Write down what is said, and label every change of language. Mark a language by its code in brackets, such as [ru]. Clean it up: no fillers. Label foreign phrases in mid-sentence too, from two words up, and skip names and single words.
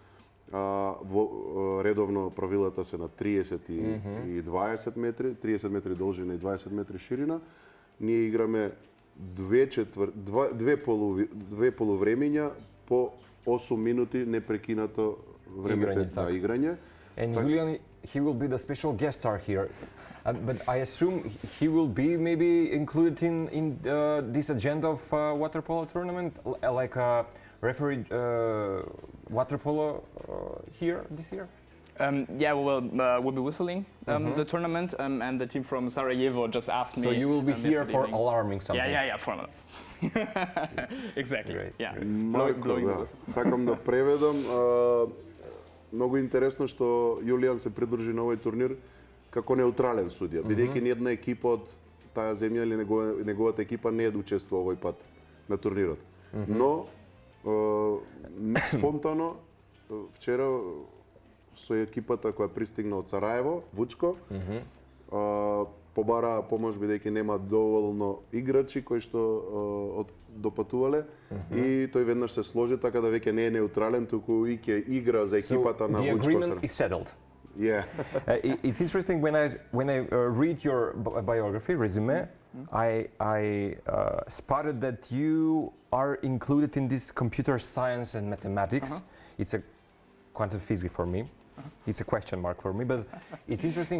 [mk] Редовно правилата се на 30 и 20 метри, 30 метри должина и 20 метри ширина. Ние играме две полувремиња по 8 минути непрекинато време на играње. [en] And Julian, he will be the special guest star here. But I assume he will be maybe included in this agenda of water polo tournament, like a referee water polo here this year? Yeah, we'll be whistling the tournament, and the team from Sarajevo just asked me. So you will be here for alarming something. Yeah, for exactly. Great. Yeah. [mk] Марко, да. Сакам да преведам. Многу интересно што Јулијан се придружи на овој турнир како неутрален судија, бидејќи ни една екипа од таа земја или неговата екипа не е да учествува овој пат на турнирот. Но спонтано вчера со екипата која пристигна од Сараево, Вучко, побара помош бидејќи нема доволно играчи кои што допатувале и тој веднаш се сложи така да веќе не е неутрален, туку и ќе игра за екипата на Вучко. [en] So the agreement is settled. Yeah. It's interesting when I read your biography resume, I spotted that you are included in this computer science and mathematics. It's a quantum physics for me. It's a question mark for me, but it's interesting.